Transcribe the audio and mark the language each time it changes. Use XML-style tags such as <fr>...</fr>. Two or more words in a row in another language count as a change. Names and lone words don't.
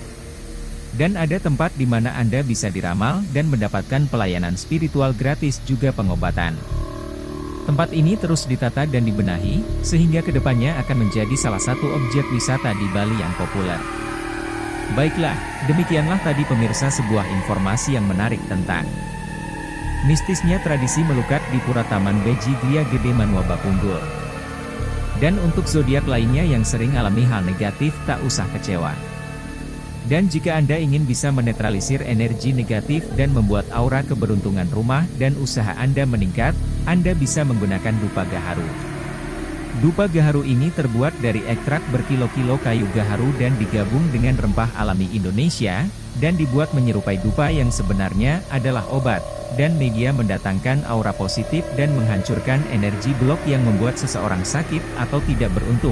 <id>Dan ada tempat di mana Anda bisa diramal dan mendapatkan pelayanan spiritual gratis juga pengobatan. Tempat ini terus ditata dan dibenahi, sehingga kedepannya akan menjadi salah satu objek wisata di Bali yang populer. Baiklah, demikianlah tadi pemirsa sebuah informasi yang menarik tentang Mistisnya tradisi melukat di Pura Taman Beji Gria Gede Manua Bapunggul. Dan untuk zodiak lainnya yang sering alami hal negatif, tak usah kecewa. Dan jika Anda ingin bisa menetralisir energi negatif dan membuat aura keberuntungan rumah dan usaha Anda meningkat, Anda bisa menggunakan dupa gaharu. Dupa gaharu ini terbuat dari ekstrak berkilo-kilo kayu gaharu dan digabung dengan rempah alami Indonesia, dan dibuat menyerupai dupa yang sebenarnya adalah obat, dan media mendatangkan aura positif dan menghancurkan energi blok yang membuat seseorang sakit atau tidak beruntung.</id>